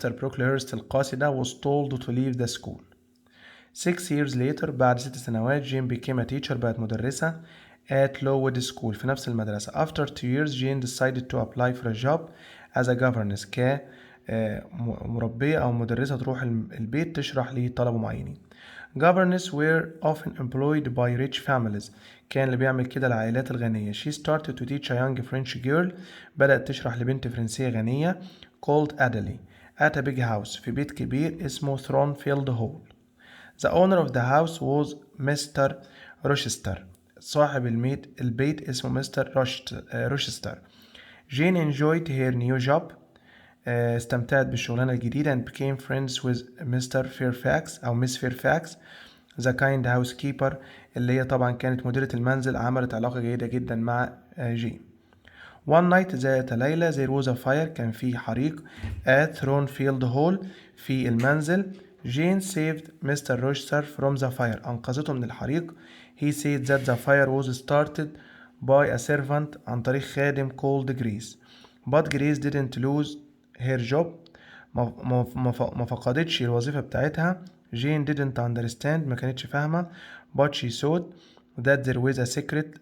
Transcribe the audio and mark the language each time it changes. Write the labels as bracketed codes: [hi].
[en] Brooklehurst [ar] القاسي ده [en] was told to leave the school. 6 years later [ar] بعد 6 سنوات [en] Jane became a teacher. [ar] بقت مدرسة [en] at Lowood School [ar] في نفس المدرسة. [en] After 2 years Jane decided to apply for a job as a governess [ar] كمربية أو مدرسة تروح البيت تشرح لطلبة معينين. [en] Governess were often employed by rich families. [ar] كان اللي بيعمل كده العائلات الغنية. [en] She started to teach a young French girl. [ar] بدأت تشرح لبنت فرنسية غنية [en] called Adele at a big house [ar] في بيت كبير اسمه Thornfield Hall. [en] The owner of the house was Mr. Rochester. [ar] صاحب البيت اسمه مستر روشستر. [en] Jane enjoyed her new job. [ar] استمتعت بالشغلانة الجديدة [en] and became friends with Mr. Fairfax أو Miss Fairfax the kind housekeeper [ar] اللي هي طبعا كانت مديرة المنزل. عملت علاقة جيدة جدا مع جين. [en] One night [ar] ذات ليلة [en] there was a fire. [ar] كان في حريق [en] at Thornfield Hall [ar] في المنزل. [en] Jane saved Mr. Rochester from the fire. [ar] أنقذته من الحريق. [en] He said that the fire was started by a servant [ar] عن طريق خادم [en] called Grace. But Grace didn't lose her job. [ar] ما فقدتش الوظيفة بتاعتها. [en] Jane didn't understand. [ar] ما كانتش فاهمة. [en] But she thought that there was a secret.